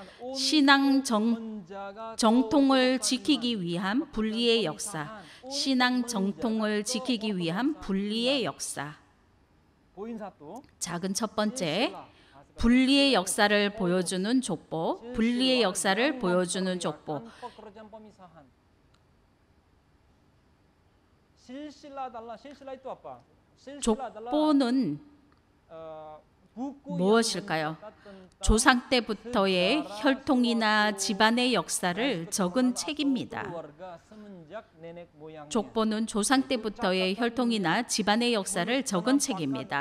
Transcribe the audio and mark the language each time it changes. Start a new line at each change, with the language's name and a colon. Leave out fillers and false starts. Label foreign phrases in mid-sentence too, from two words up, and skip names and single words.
Korean: 신앙 정통을 지키기 위한 분리의 역사. 신앙 정통을 지키기 위한 분리의 역사. 작은 첫 번째, 분리의 역사를 보여주는 족보, 분리의 역사를 보여주는 족보.
Indonesian: pekerjaan pemisahan. Silsilah adalah silsilah itu apa? Silsilah adalah
Korean: 족보는
Indonesian: buku
Korean: 무엇일까요? 조상 때부터의 혈통이나 집안의 역사를 적은 책입니다. 족보는 조상 때부터의 혈통이나 집안의 역사를 적은 책입니다.